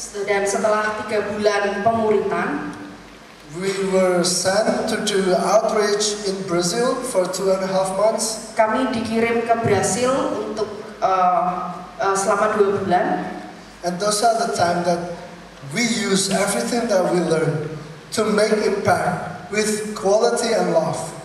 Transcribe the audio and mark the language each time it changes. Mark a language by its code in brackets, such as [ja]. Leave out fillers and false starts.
[id] Dan setelah 3 bulan pemuritan, [en] we were sent to do outreach in Brazil for 2.5 months. [id] kami dikirim ke Brasil untuk selama 2 bulan. [en] And those are the time that we use everything that we learn to make impact with quality and love.